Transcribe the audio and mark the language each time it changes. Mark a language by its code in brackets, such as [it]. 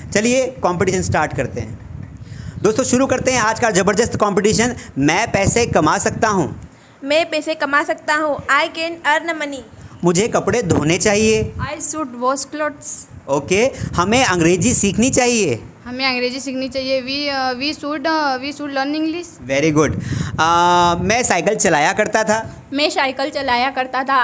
[hi] चलिए competition start करते हैं। दोस्तों शुरू करते हैं आज का ज़बरदस्त कंपटीशन। मैं पैसे कमा सकता हूँ। मैं पैसे कमा सकता हूँ। [en] I can earn money. [hi] मुझे कपड़े धोने चाहिए। [en] I should wash clothes. Okay. [hi] हमें अंग्रेजी सीखनी चाहिए। हमें अंग्रेजी सीखनी चाहिए। [en] We should learn English. Very good. [hi] मैं साइकिल चलाया करता था। मैं साइकिल चलाया करता था।